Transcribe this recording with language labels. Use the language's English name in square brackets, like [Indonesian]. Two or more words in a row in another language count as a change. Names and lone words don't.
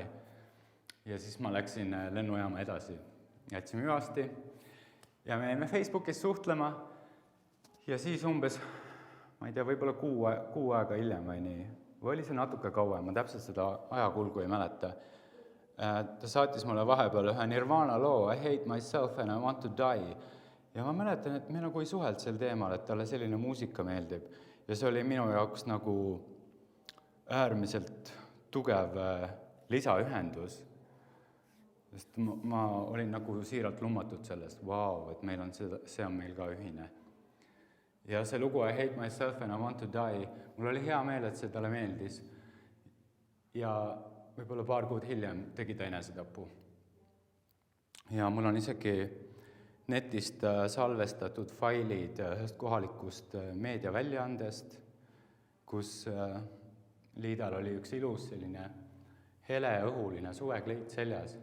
[Estonian] Ja siis ma läksin lennujaama edasi. Jätsime hüvasti ja me jäime Facebookis suhtlema ja siis umbes, ma ei tea, võib-olla kuu aega hiljem või nii, või oli see natuke kauem, ma täpselt seda ajakulgu ei mäleta. Ta saatis mulle vahepeal ühe Nirvana loo I hate myself and I want to die. Ja ma mäletan, et me nagu ei suhelt sel teemal, et talle selline muusika meeldib. Ja see oli minu jaoks nagu äärmiselt tugev lisaühendus. Sest ma olin nagu siiralt lummatud sellest, vau, et meil on see on meil ka ühine. Ja see lugu I hate myself and I want to die, mul oli hea meel, et see talle meeldis. Ja võib-olla paar kuud hiljem tegi ta enesetapu. Ja mul on isegi netist salvestatud failid ühest kohalikust meediaväljaandest, kus Liidal oli üks ilus selline heleõhuline suvekleit seljas.